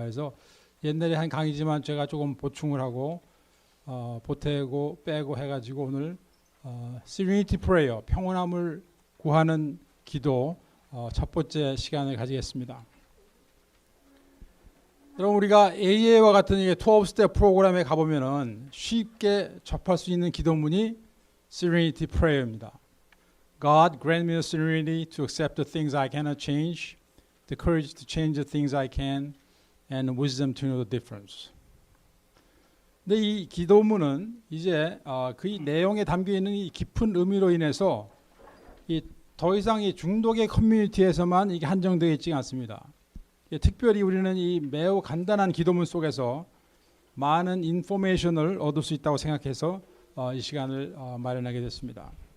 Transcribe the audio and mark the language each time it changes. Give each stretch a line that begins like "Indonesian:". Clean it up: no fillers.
Korean: 그래서 옛날에 한 강의지만 제가 조금 보충을 하고 보태고 빼고 해가지고 오늘 Serenity Prayer, 평온함을 구하는 기도 첫 번째 시간을 가지겠습니다. 여러분, 우리가 AA와 같은 12스텝 프로그램에 가보면은 쉽게 접할 수 있는 기도문이 Serenity Prayer입니다.
English: God, grant me the serenity to accept the things I cannot change, the courage to change the things I can, and the wisdom to know the difference.
Korean: 근데 이 기도문은 이제 그 내용에 담겨 있는 이 깊은 의미로 인해서 더 이상 이 중독의 커뮤니티에서만 이게 한정되어 있지 않습니다. 특별히 우리는 이 매우 간단한 기도문 속에서 많은 인포메이션을 얻을 수 있다고 생각해서 이 시간을 마련하게 됐습니다.